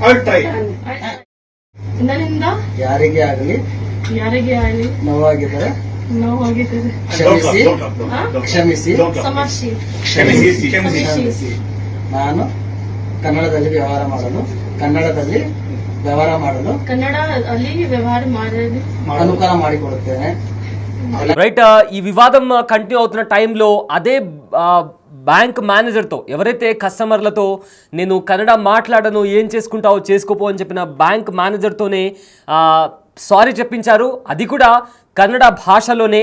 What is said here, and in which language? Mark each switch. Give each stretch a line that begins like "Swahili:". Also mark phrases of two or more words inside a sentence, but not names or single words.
Kannada: ಯಾರಿಗೆ ಆಗಲಿ ನೋವಾಗಿದ್ದರೆ ಕ್ಷಮಿಸಿ, ಕ್ಷಮಿಸಿ, ನಾನು ಕನ್ನಡದಲ್ಲಿ ವ್ಯವಹಾರ ಮಾಡಲು ಅನುಕೂಲ ಮಾಡಿಕೊಡುತ್ತೇನೆ.
Telugu: రైట్, ఈ వివాదం కంటిన్యూ అవుతున్న టైంలో అదే బ్యాంక్ మేనేజర్తో, ఎవరైతే కస్టమర్లతో నేను కన్నడ మాట్లాడను, ఏం చేసుకుంటావో చేసుకోపో అని చెప్పిన బ్యాంక్ మేనేజర్తోనే సారీ చెప్పించారు. అది కూడా కన్నడ భాషలోనే.